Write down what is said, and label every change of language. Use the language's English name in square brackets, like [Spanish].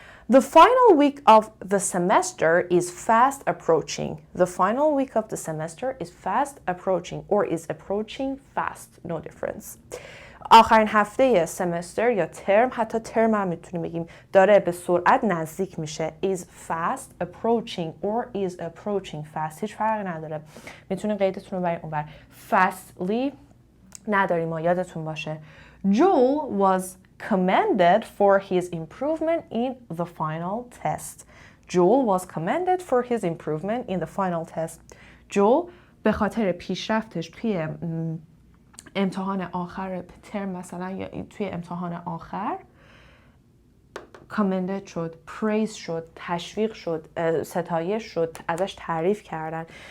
[English] The final week of the semester is fast approaching. The final week of the semester is fast approaching or is approaching fast, no difference. [Persian] آخرین هفته سمستر یا ترم، حتی ترم هم میتونیم بگیم، داره به سرعت نزدیک میشه. [English] is fast approaching or is approaching fast. [Persian] هیچ فرقی نداره. میتونین قیدتون رو برین اونور. fastly نداریم ما، یادتون باشه. [English] Joel was commended for his improvement in the final test. Joel was commended for his improvement in the final test. [Persian] Joel به خاطر پیشرفتش توی امتحان آخر ترم مثلا یا توی امتحان آخر commended شد، praise شد، تشویق شد، ستایش شد، ازش تعریف کردن.